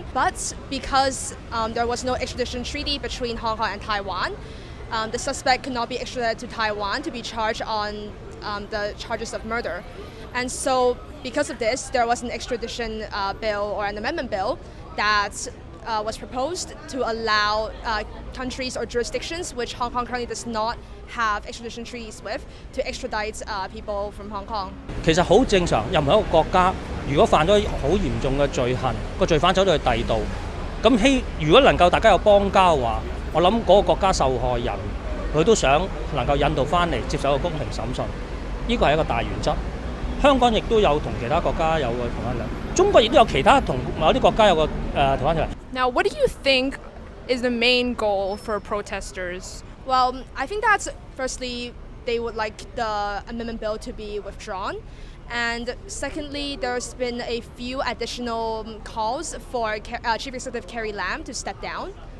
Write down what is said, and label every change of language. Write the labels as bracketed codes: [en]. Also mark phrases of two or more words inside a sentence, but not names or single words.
[en] But because there was no extradition treaty between Hong Kong and Taiwan, the suspect could not be extradited to Taiwan to be charged on the charges of murder. And so because of this, there was an extradition bill or an amendment bill that was proposed to allow countries or jurisdictions which Hong Kong currently does not have extradition treaties with to extradite people from Hong Kong. [yue] 其實好正常，任何一個國家如果犯咗好嚴重嘅罪行，個罪犯走到去第二度，咁如果能夠大家有邦交嘅話，我諗嗰個國家受害人佢都想能夠引導翻嚟接受個公平審訊，呢個係一個大原則。香港亦都有同其他國家有個同一樣，中國亦都有其他同某啲國家有個逃犯條例。 [en] Now, what do you think is the main goal for protesters? Well, I think that firstly, they would like the amendment bill to be withdrawn. And secondly, there's been a few additional calls for Chief Executive Carrie Lam to step down.